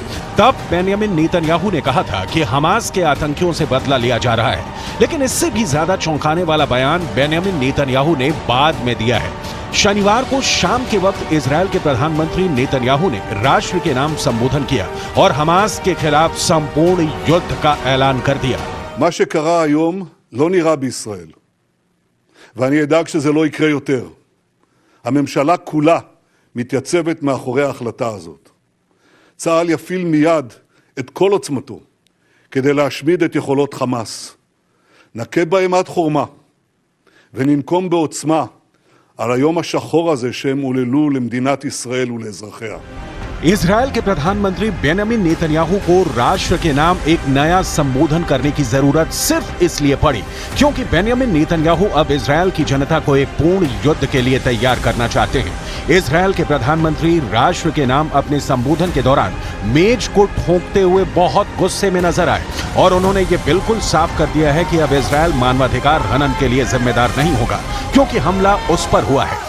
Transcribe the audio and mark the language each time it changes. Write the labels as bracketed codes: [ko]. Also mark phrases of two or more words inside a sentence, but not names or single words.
[hi] तब बेंजामिन नेतन्याहू ने कहा था कि हमास के आतंकियों से बदला लिया जा रहा है, लेकिन इससे भी ज्यादा चौंकाने वाला बयान बेंजामिन नेतन्याहू ने बाद में दिया है। शनिवार को शाम के वक्त इजराइल के प्रधानमंत्री नेतन्याहू ने राष्ट्र के नाम संबोधन किया और हमास के खिलाफ संपूर्ण युद्ध का ऐलान कर दिया। [he] מה שקרה היום לא נראה בישראל, ואני אדאג שזה לא יקרה יותר. הממשלה כולה מתייצבת מאחורי ההחלטה הזאת. צה"ל יפעיל מיד את כל עוצמתו כדי להשמיד את יכולות חמאס. נכה באימת חורמה וננקום בעוצמה על היום השחור הזה שהם עוללו למדינת ישראל ולאזרחיה. [hi] इजराइल के प्रधानमंत्री बेंजामिन नेतन्याहू को राष्ट्र के नाम एक नया संबोधन करने की जरूरत सिर्फ इसलिए पड़ी क्योंकि बेंजामिन नेतन्याहू अब इजराइल की जनता को एक पूर्ण युद्ध के लिए तैयार करना चाहते हैं। इजराइल के प्रधानमंत्री राष्ट्र के नाम अपने संबोधन के दौरान मेज को ठोंकते हुए बहुत गुस्से में नजर आए और उन्होंने ये बिल्कुल साफ कर दिया है कि अब इजराइल मानवाधिकार हनन के लिए जिम्मेदार नहीं होगा, क्योंकि हमला उस पर हुआ है।